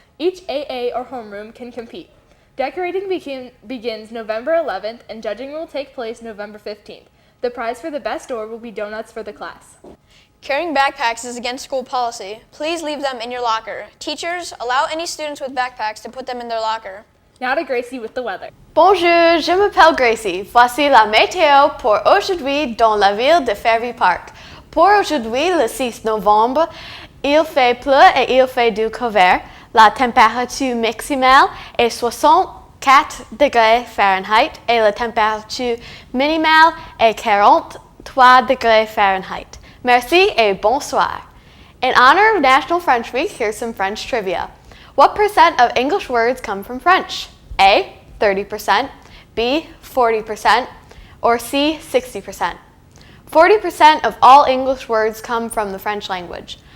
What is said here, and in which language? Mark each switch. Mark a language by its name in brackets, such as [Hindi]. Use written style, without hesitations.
[English] Each AA or homeroom can compete. Decorating begins November 11th, and judging will take place November 15th. The prize for the best door will be donuts for the class. Carrying backpacks is against school policy. Please leave them in your locker. Teachers, allow any students with backpacks to put them in their locker. Now to Gracie with the weather. [French] Bonjour, je m'appelle Gracie. Voici la météo pour aujourd'hui dans la ville de Fairview Park. Pour aujourd'hui, le 6 novembre, il fait pleu et il fait du couvert. La température maximale est 64 degrés Fahrenheit et la température minimale est 43 degrés Fahrenheit. Merci et bonsoir. [English] In honor of National French Week, here's some French trivia. What percent of English words come from French? A, 30%, B, 40%, or C, 60%? 40% of all English words come from the French language.